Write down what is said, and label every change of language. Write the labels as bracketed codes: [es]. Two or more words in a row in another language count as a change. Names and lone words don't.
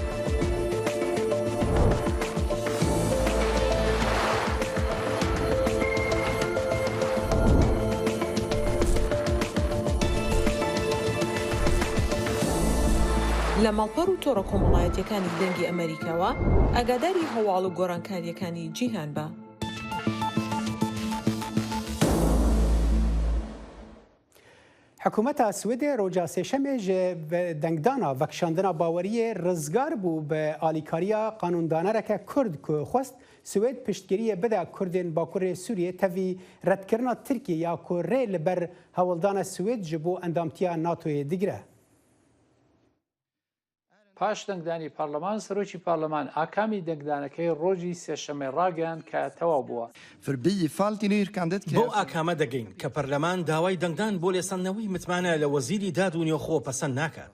[ckb] لە ماڵپەڕ و تۆڕە کۆمەڵایەتیەکانی دەنگی ئەمریکاوە ئاگاداری هەواڵ و گۆڕانکاریەکانی جیهان بە. [ku] حکوومەتە سوێدێ ڕۆژا سێشەمێ ji dengdana vekişandina baweriyê rizgar bû bi alîkariya qanûndanereke Kurd ku xwest Swêd piştgiriyê bide Kurdên Bakurê Sûriyê tevî redkirina Tirkiye ya ku rê li ber hewildana Swêd ji bo endamtiya NATOyê digire. [ckb] پاش دەنگدانی پارلەمان سەرۆکی پارلەمان ئاکامی دەنگدانەکەی ڕۆژی سێشەمێ ڕاگەیان کە تەواو بووە. بۆ ئاکامە دەگەین کە پەرلەمان داوای دەنگدان بۆ لێسەندنەوەی متمانە لە وەزیری داد و نێوخۆ پەسەند ناکات.